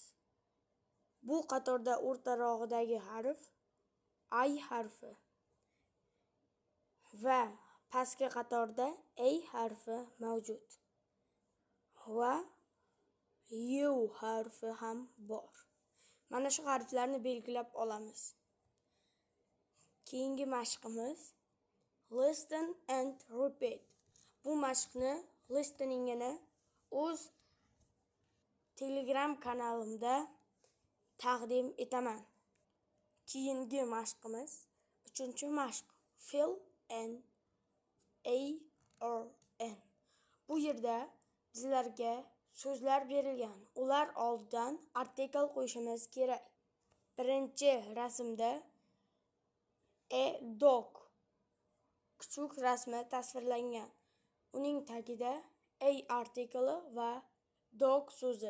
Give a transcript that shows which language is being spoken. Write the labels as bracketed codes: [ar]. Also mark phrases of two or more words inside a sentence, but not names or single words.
[uz] Bu qatorda o'rtarog'idagi harf I harfi va pastki qatorda A harfi mavjud. Va U harfi ham bor. Mana shu harflarni belgilab olamiz. Keyingi mashqimiz [en] listen and repeat. [uz] Bu mashqni listeningini o'z Telegram kanalimda taqdim etaman. Keyingi mashqimiz 3-mashq [en] fill in or n. [uz] Bu yerda bizlarga so'zlar berilgan. Ular oldidan artikl qo'yishimiz kerak. Birinchi rasmda dog kuchuk rasmi tasvirlangan. Uning tagida artikli va dog so'zi.